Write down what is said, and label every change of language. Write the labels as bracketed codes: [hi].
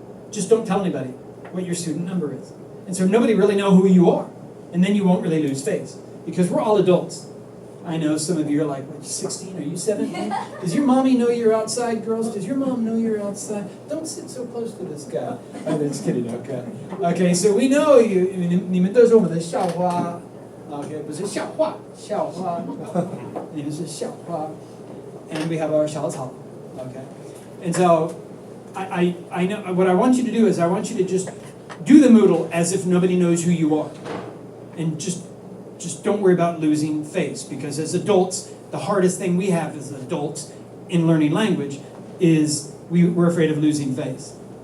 [en] Just don't tell anybody what your student number is. And so nobody really know who you are. And then you won't really lose face. Because we're all adults. I know some of you are like, what, 16? Are you 17? Does your mommy know you're outside, girls? Does your mom know you're outside? Don't sit so close to this guy. I'm just kidding, okay. Okay, so we know you. [zh] 你们都是我们的校花. Okay, 不是校花, 校花. 你们是校花. [en] And we have our 小草. Okay. And so I know what I want you to do is I want you to just do the Moodle as if nobody knows who you are. And just don't worry about losing face, because as adults, the hardest thing we have as adults in learning language is we're afraid of losing face.